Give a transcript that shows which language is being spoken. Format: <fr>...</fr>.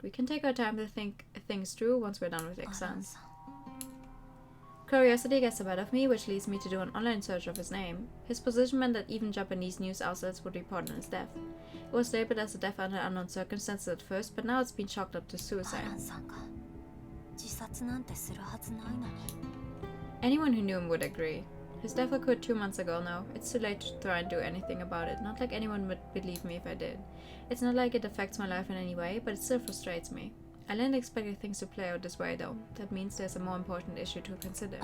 <en>We can take our time to think things through once we're done with exams. Curiosity gets the better of me, which leads me to do an online search of his name. His position meant that even Japanese news outlets would report on his death. It was labeled as a death under unknown circumstances at first, but now it's been chalked up to suicide.</en> <ja>アランさんが自殺なんてするはずないのに。</ja> <en>Anyone who knew him would agree. His death occurred 2 months ago now. It's too late to try and do anything about it. Not like anyone would believe me if I did. It's not like it affects my life in any way, but it still frustrates me. I didn't expect things to play out this way though. That means there's a more important issue to consider.</en>